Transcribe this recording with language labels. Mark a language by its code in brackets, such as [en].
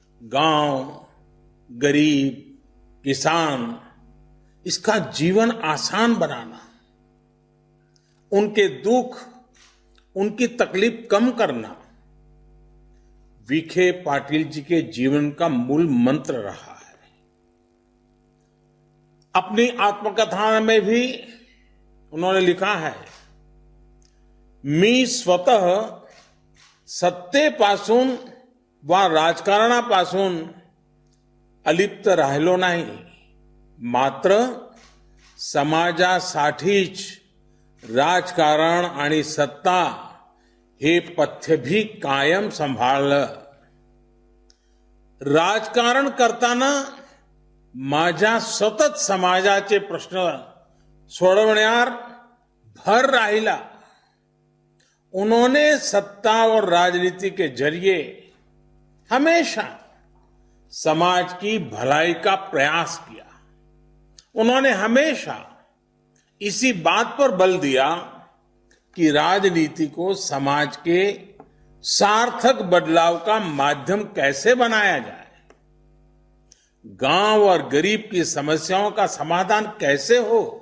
[hi] गांव, गरीब, किसान, इसका जीवन आसान बनाना, उनके दुख, उनकी तकलीफ कम करना विखे पाटिल जी के जीवन का मूल मंत्र रहा है. अपनी आत्मकथा में भी उन्होंने लिखा है, [mr] मी स्वतः सत्तेपासून वा राजकारणापासून अलिप्त राहिलो नाही, मात्र समाजासाठीच राजकारण आणि सत्ता हे पथ्य भी कायम सांभाळ. राजकारण करताना माझ्या सतत समाजाचे प्रश्न सोडवण्यावर भर राहिला. [hi] उन्होंने सत्ता और राजनीति के जरिए हमेशा समाज की भलाई का प्रयास किया. उन्होंने हमेशा इसी बात पर बल दिया कि राजनीति को समाज के सार्थक बदलाव का माध्यम कैसे बनाया जाए, गांव और गरीब की समस्याओं का समाधान कैसे हो.